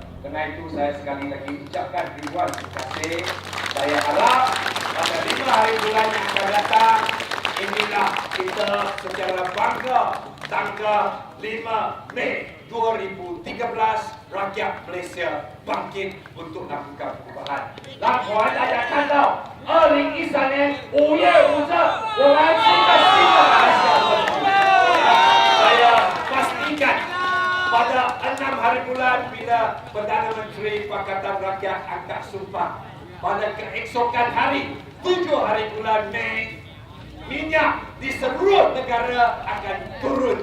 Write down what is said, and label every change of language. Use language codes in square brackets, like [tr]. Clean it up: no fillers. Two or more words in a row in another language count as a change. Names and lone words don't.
[ms] Karena itu saya sekali lagi ucapkan ribuan terima kasih. Saya harap pada 5 hari bulan yang akan datang, inilah kita secara bangga tanggal 5 Mei 2013 rakyat Malaysia bangkit untuk lakukan perubahan. [zh] 让我们大家看到2013年5月5日我们新的马来西亚问题。 [ms] Saya pastikan pada 6 hari bulan bila Perdana Menteri Pakatan Rakyat angkat sumpah, pada keesokan hari 7 hari bulan Mei, minyak di seluruh negara akan turun.